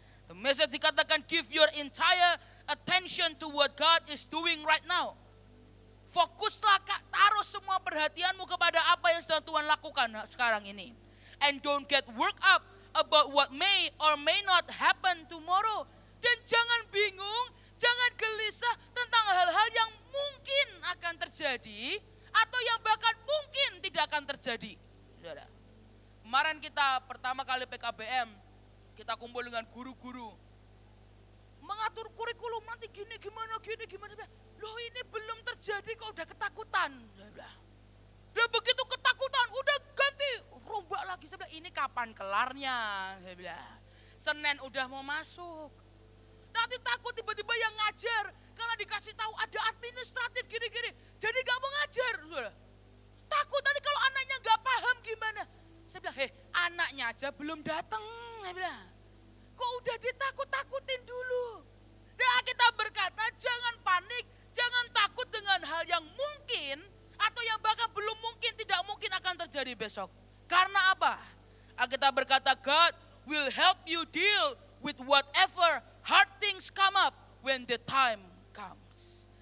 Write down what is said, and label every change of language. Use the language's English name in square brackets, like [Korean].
[English] The message [Indonesian] dikatakan [English] give your entire attention to what God is doing right now. [Indonesian] Fokuslah, taruh semua perhatianmu kepada apa yang sedang Tuhan lakukan sekarang ini. [English] And don't get worked up about what may or may not happen tomorrow. [Indonesian] Dan jangan bingung, jangan gelisah tentang hal-hal yang mungkin akan terjadi atau yang bahkan mungkin tidak akan terjadi. Saudara. Kemarin kita pertama kali PKBM, kita kumpul dengan guru-guru. Mengatur kurikulum nanti gini gimana. Loh ini belum terjadi kok udah ketakutan. Dan begitu ketakutan udah ganti, rombak lagi. Saya bilang ini kapan kelarnya? Saya bilang Senin udah mau masuk. Nanti takut tiba-tiba yang ngajar, karena dikasih tahu ada administratif gini-gini. Jadi gak mau ngajar. Takut nanti kalau anaknya gak paham gimana. Saya bilang, anaknya aja belum datang. Saya bilang, kok udah ditakut-takutin dulu. Dan kita berkata, jangan panik, jangan takut dengan hal yang mungkin, atau yang bahkan belum mungkin, tidak mungkin akan terjadi besok. Karena apa? Kita berkata, [English] God will help you deal with whatever hard things come up when the time comes.